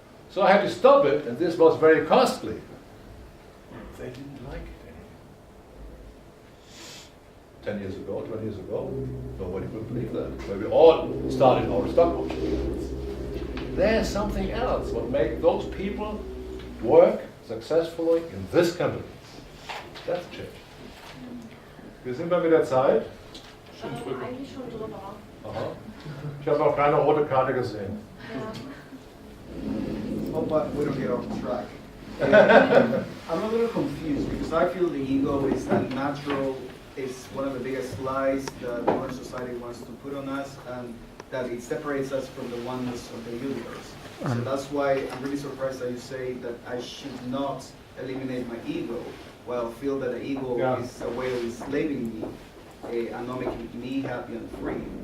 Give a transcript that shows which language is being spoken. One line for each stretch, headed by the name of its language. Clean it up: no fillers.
English: So I had to stop it, and this was very costly. They didn't like it anymore. 10 years ago, 20 years ago, nobody would believe that. Where we all started our stock option. There's something else what makes those people work successfully in this company. That's change.
German: Wir sind mal mit der Zeit. Eigentlich schon drüber. Aha. Ich habe noch keine rote Karte gesehen.
English: Oh, but we don't get off track. I'm a little confused because I feel the ego is unnatural. It's one of the biggest lies that modern society wants to put on us, and that it separates us from the oneness of the universe. So that's why I'm really surprised that you say that I should not eliminate my ego, while I feel that the ego is a way of enslaving me and not making me happy and free.